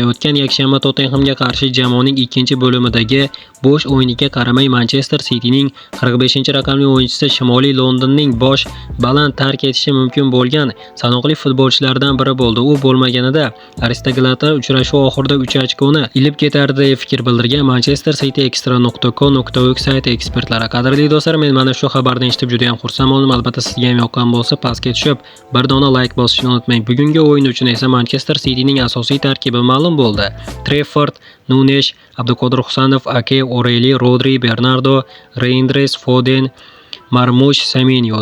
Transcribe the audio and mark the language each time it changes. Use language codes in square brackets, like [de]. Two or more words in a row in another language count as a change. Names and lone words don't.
[uz] O'tgan yakshanba Tottenhamga qarshi jamoaning ikkinchi bo'limidagi bo'sh o'yiniga qaramay Manchester Cityning 45-raqamli o'yinchisi Shimoliy Londonning bosh baland tark etishi mumkin bo'lgan sanoqli futbolchilardan biri bo'ldi. U bo'lmaganida Aristogratlar uchrashuv oxirida 3 ochkoni ilib ketardi deb fikr bildirgan Manchester City extra.co.uk sayti ekspertlari. Qadrli do'stlar, men mana shu xabarni eshitib juda ham xursand bo'ldim. Albatta sizga ham yoqqan bo'lsa, pastga tushib bir dona like bosishni unutmang. Bugungi o'yin uchun esa Manchester Cityning asosiy tarkibi ma'lum bo'ldi. Trafford, Nunes, Abduqodir Husanov, Ake, Oreli, Rodri, Bernardo, Reinders, Foden, Marmush, Semenyo.